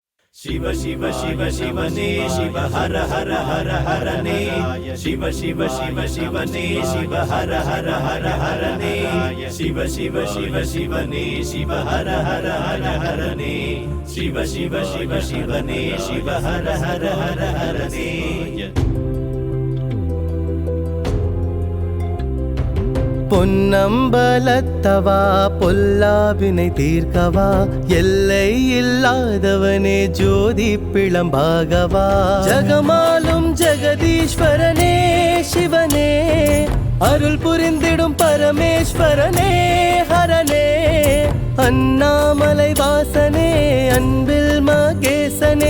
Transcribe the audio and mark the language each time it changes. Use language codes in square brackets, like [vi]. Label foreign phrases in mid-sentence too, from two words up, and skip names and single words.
[hi] शिव शिव शिव शिवने शिव हर हर हर हरने शिव शिव शिव शिवने शिव हर हर हर हरने शिव शिव शिव शिवने शिव हर हर हर हरने शिव शिव शिव शिवने शिव हर हर हर हरने [ta] பொன்னம்பலத்தவா பொல்லாவினை தீர்க்கவா எல்லை இல்லாதவனே ஜோதி பிளம்பாகவா ஜகமாலும் ஜெகதீஸ்வரனே சிவனே அருள் புரிந்திடும் பரமேஸ்வரனே ஹரனே அண்ணாமலை வாசனே அன்பில் மகேசனே